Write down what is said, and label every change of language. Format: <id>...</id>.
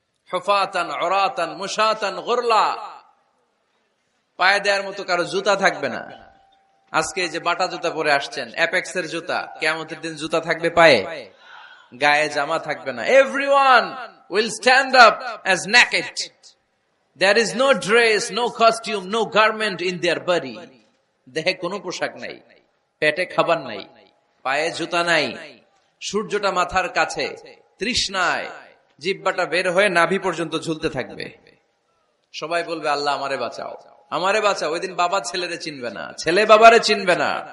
<ar>হুফাতান উরাতান মুশাতান গুরলা,</ar> <bn>পায়ে দেওয়ার মতো কারো জুতা থাকবে না। আজকে যে বাটা জুতা পরে আসছেন, অ্যাপেক্সের জুতা, কিয়ামতের দিন জুতা থাকবে পায়ে, গায়ে জামা থাকবে না।</bn> <en>Everyone will stand up as naked. There is no dress, no costume, no garment in their body.</en> <bn>দেহে কোনো পোশাক নাই, পেটে খাবার নাই, পায়ে জুতা নাই, সূর্যটা মাথার কাছে, তৃষ্ণায় জিহ্বাটা বের হয়ে নাভি পর্যন্ত ঝুলতে থাকবে। সবাই বলবে আল্লাহ আমারে বাঁচাও, আমারে বাঁচাও। ওই দিন বাবা ছেলেরে চিনবে না, ছেলে বাবারে চিনবে না।</bn>